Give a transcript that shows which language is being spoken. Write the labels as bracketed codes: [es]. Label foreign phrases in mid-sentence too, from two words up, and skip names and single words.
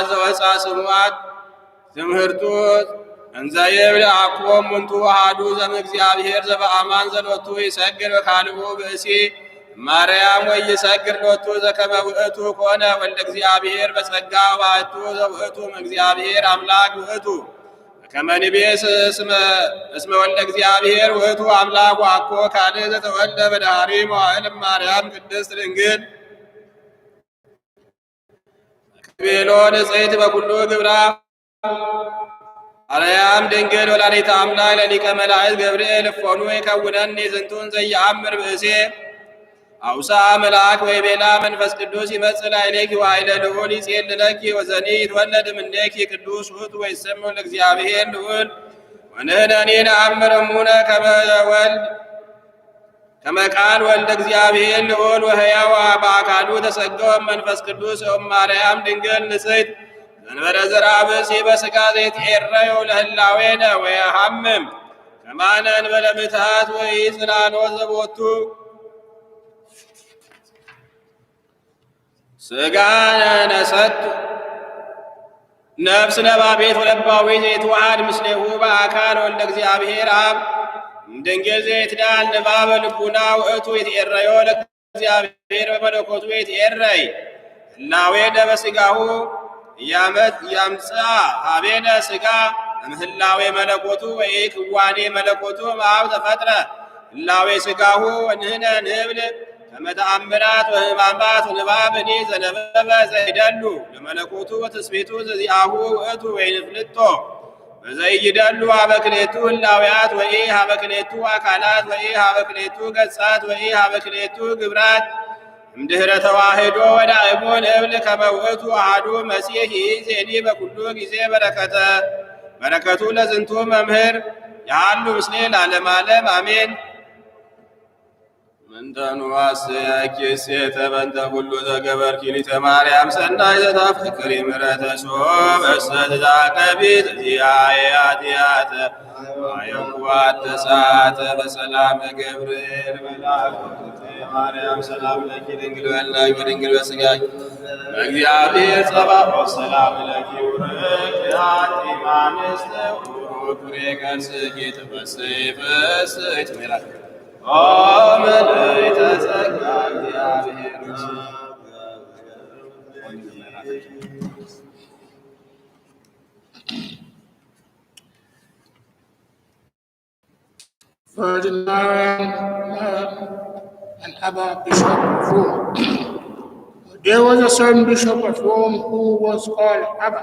[gez] ዘወፃ ስሙዓት ትምህርቱ እንዘ ይብል አኮ እሙንቱ አሐዱ ዘእምእግዚአብሔር ዘበአማን ዘሎቱ ይሰግድ ወካልኡ ብእሲ ማርያም ወይሰግድ ሎቱ ዘከመ ውእቱ ኮነ ወልደ እግዚአብሔር በጸጋ ዋሕቱ ዘውእቱ እግዚአብሔር አምላክ ውእቱ ከመ ንቤስ እስመ ወልደ እግዚአብሔር ውእቱ አምላክ ወአኮ ካልእ ዘተወልደ በዳህሪ መዋዕል ማርያም ቅድስት ድንግል ቤሎ ንጽሕት በኩሉ ግብራ አርያም ድንግል ወላዲተ አምላክ ለሊቀ መላእክት ገብርኤል እፎኑ ይከውነኒ ዝንቱን ዘየአምር ብእሴ አውሳ መልአክ ወይቤላ መንፈስ ቅዱስ ይመጽእ ላዕሌኪ ወኃይለ ልዑል ይጼልለኪ ወዘኒ ይትወለድ እምኔኪ ቅዱስ ውእቱ ወይሰምዕ ለእግዚአብሔር ልዑል ወንሕነኒ ነአምር እሙነ ከመ ቃል ወልደ እግዚአብሔር ልዑል ወሕያው በአካሉ ተሰገወ መንፈስ ቅዱስ ማርያም ድንግል ንጽሕት ዘእንበለ ዘርአ ብእሲ በሥጋ ዘይትዔረዮ ለህላዌነ ወየሐምም ከማነ እንበለ ምትሃት ወኢጽላሎት ዘቦቱ ሥጋነ ነሰቱ ነፍስ ነባቤት ወለባዊ ዘይትዋሃድ ምስሌሁ በአካል ወልደ እግዚአብሔር አብ ድንግል ዘይትዳል ንባበ ልቡና ውእቱ ይትዔረዮ ለእግዚአብሔር በመለኮቱ ይትዔረይ ህላዌነ በሥጋሁ ያምጽአ ኀቤነ ሥጋ እምህላዌ መለኮቱ ወኢክዋኔ መለኮቱ እምአብ ተፈጥረ ህላዌ ሥጋሁ ወንሕነ ንብል ከመ ተአምራት ወሕማማት ወንባብኒ ዘነበበ ዘይደሉ ለመለኮቱ ወትስብእቱ ዘዚአሁ ውእቱ ወይንፍልጦ በዘይደሉ ሀበ ክልኤቱ ህላውያት ወኢ ሀበ ክልኤቱ አካላት ወኢ ሀበ ክልኤቱ ገጻት ወኢ ሀበ ክልኤቱ ግብራት እምድኅረ ተዋሕዶ ወዳእሙ ንብል ከመ ውእቱ አሐዱ መሲሕ ይእዜኒ በኩሉ ጊዜ በረከቱ ለዝንቱ መምህር ያሉ ምስሌ ለዓለመ ዓለም አሜን። ምንተኑ አስያኪ ሴተ በእንተ ኩሉ ዘገበርኪ ሊተ ማርያም ሰናይ ዘታፍቅሪ ምሕረተ ሶበ እስተትዛቀቢት ዚአየ ኃጢአተ ማየኩዋት ተሳተ በሰላም ገብርኤል መልአክ ማርያም ሰላም ለኪ ድንግል በሕሊናኪ ወድንግል በሥጋኪ በእግዚአብሔር ጸባኦት ሰላም ለኪ ውርክት አንቲ እምአንስት ፍሬ ከርሥኪ ትፈሥሒ ፍሥሕት ሜላክ ምልዕተ ጸጋ እግዚአብሔር [en] Ferdinand and Abba Bishop of Rome. There was a certain bishop of Rome who was called Abba.